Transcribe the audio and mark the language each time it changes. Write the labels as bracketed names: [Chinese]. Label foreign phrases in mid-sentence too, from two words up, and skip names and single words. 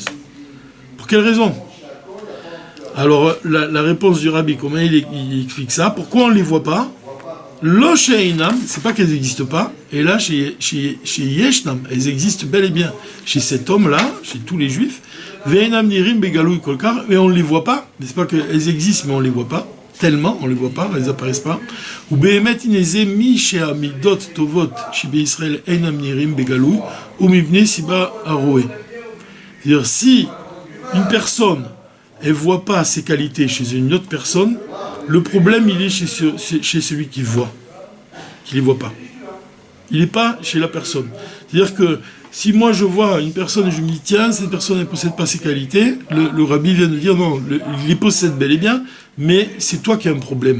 [French] Pour quelle raison? Alors, la réponse du rabbi, comment il explique ça? Pourquoi on ne les voit pas? [Hebrew] לא שאינם, [French] c'est pas qu'elles n'existent pas, et là, chez Yeshnam, elles existent bel et bien. Chez cet homme-là, chez tous les juifs, [Hebrew] ואינם נראים בגלוי כל כך, [French] et on ne les voit pas. C'est pas qu'elles existent, mais on ne les voit pas. Tellement, on ne les voit pas, elles n'apparaissent pas. [Hebrew] והאמת היא שהמידות הטובות שבישראל אינם נראים בגלוי הוא מפני סיבה הרואה. [French] C'est-à-dire, si une personne, elle ne voit pas ses qualités chez une autre personne, le problème, il est chez celui qui voit, qui ne les voit pas. Il n'est pas chez la personne. C'est-à-dire que si moi je vois une personne et je me dis tiens, cette personne ne possède pas ses qualités, le rabbi vient de dire non, il les possède bel et bien, mais c'est toi qui as un problème.